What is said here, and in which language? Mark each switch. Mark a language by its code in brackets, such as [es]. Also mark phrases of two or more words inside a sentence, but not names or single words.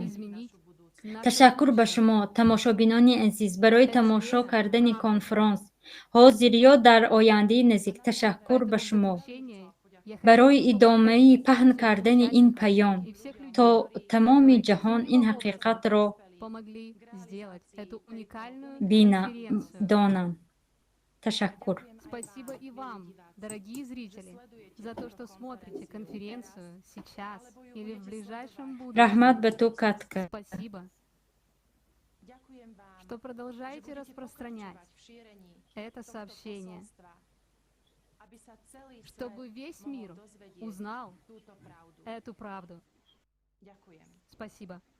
[tg] ташаккур ба шумо, тамошобинони азиз, барои тамошо кардани конферонс, ҳозир ё дар ояндаи наздик. ташаккур ба шумо барои идомаи паҳн кардани ин паём, то тамоми ҷаҳон ин ҳақиқатро донанд. ташаккур. [ru] Спасибо и вам, дорогие зрители, за то, что смотрите конференцию сейчас или в ближайшем будущем. [tg] Рахмат ба ту, Катка. [ru] Спасибо, что продолжаете распространять это сообщение, чтобы весь мир узнал эту правду. Спасибо.